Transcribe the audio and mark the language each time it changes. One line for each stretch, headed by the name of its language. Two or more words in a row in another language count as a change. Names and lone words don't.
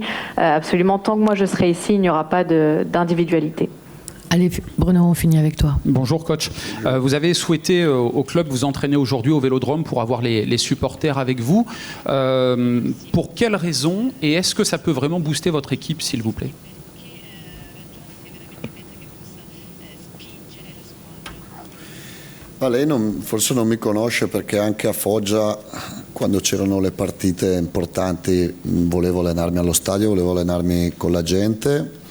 French: Absolument, tant que moi je serai ici, il n'y aura pas d'individualité. Allez, Bruno, on finit avec toi. Bonjour coach. Vous avez souhaité au club vous entraîner aujourd'hui au Vélodrome pour avoir les supporters avec vous. Pour quelles raisons, et est-ce que ça peut vraiment booster votre équipe, s'il vous plaît?
Italian: Lei forse non mi conosce perché anche a Foggia, quando c'erano le partite importanti, volevo allenarmi allo stadio, volevo allenarmi con la gente.